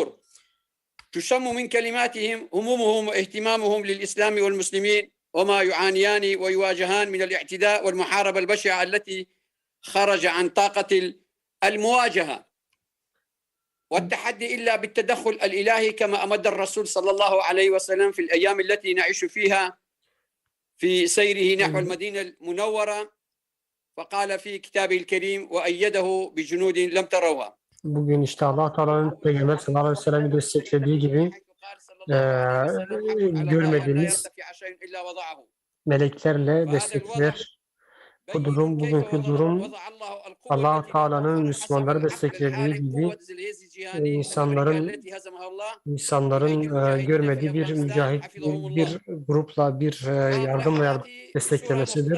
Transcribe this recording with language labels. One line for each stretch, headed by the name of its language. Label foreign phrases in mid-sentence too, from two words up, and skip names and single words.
Arabic: تشم من كلماتهم همومهم واهتمامهم للإسلام والمسلمين وما يعانيان ويواجهان من الاعتداء والمحاربة البشعة التي خرج عن طاقة المواجهة والتحدي إلا بالتدخل الإلهي كما أمد الرسول صلى الله عليه وسلم في الأيام التي نعيش فيها في سيره نحو المدينة المنورة. فقال في كتابه الكريم وأيده بجنود لم تروها.
Turkish: Bugün işte Allah Teala'nın Peygamber
Arabic: صلى الله عليه وسلم'i
Turkish: desteklediği gibi görmediğimiz meleklerle destekler. Bu durum, bugünkü durum Allah Teala'nın Müslümanları desteklediği gibi insanların görmediği bir mücahit, bir grupla, bir yardımla desteklemesidir.